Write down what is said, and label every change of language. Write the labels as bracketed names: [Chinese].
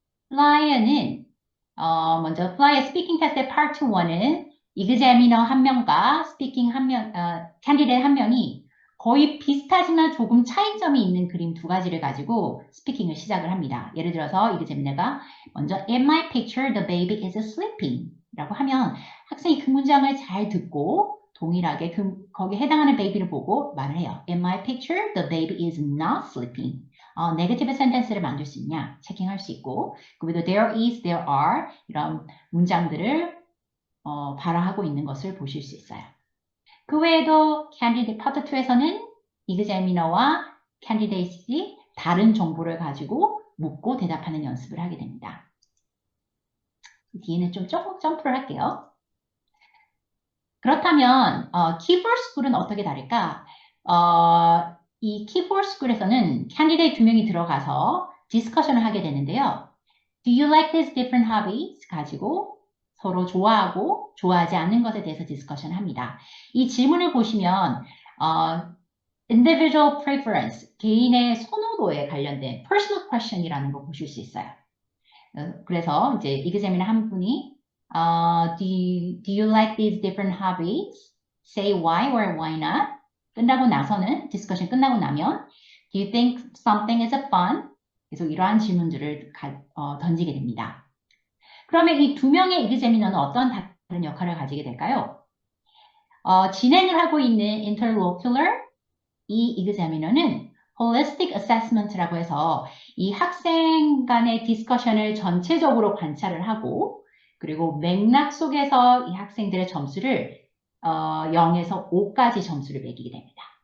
[Korean] 플라이어는 먼저 플라이어 스피킹 테스트의 파트 1은 이그제미너 1명과 스피킹 1명, 캔디데이트 1명이 거의 비슷하지만 조금 차이점이 있는 그림 2가지를 가지고 스피킹을 시작을 합니다. 예를 들어서 이그제미너가 먼저 [English] In my picture, the baby is sleeping [Korean] 라고 하면 학생이 그 문장을 잘 듣고 동일하게 거기에 해당하는 베이비를 보고 말을 해요. [English] In my picture, the baby is not sleeping. [Korean] 네거티브 센텐스를 만들 수 있냐 체킹할 수 있고 그리고 there is, there are 이런 문장들을 발화하고 있는 것을 보실 수 있어요. 그 외에도 candidate 파트 2에서는 examiner와 candidate이 다른 정보를 가지고 묻고 대답하는 연습을 하게 됩니다. 뒤에는 좀 조금 점프를 할게요. 그렇다면 key for school은 어떻게 다를까? 이 key for school에서는 candidate 2명이 들어가서 디스커션을 하게 되는데요. [English] Do you like these different hobbies? [Korean] 가지고 서로 좋아하고 좋아하지 않는 것에 대해서 디스커션 합니다. 이 질문을 보시면 individual preference, 개인의 선호도에 관련된 personal question이라는 거 보실 수 있어요. 그래서 이제 examiner 한 분이 [English] do you like these different hobbies? Say why or why not? [Korean] 끝나고 나서는 디스커션 끝나고 나면 [English] do you think something is fun? [Korean] 계속 이러한 질문들을 던지게 됩니다. 그러면 이 2명의 examiner는 어떤 다른 역할을 가지게 될까요? 진행을 하고 있는 interlocutor 이 examiner는 holistic assessment라고 해서 이 학생 간의 디스커션을 전체적으로 관찰을 하고 그리고 맥락 속에서 이 학생들의 점수를 0에서 5까지 점수를 매기게 됩니다.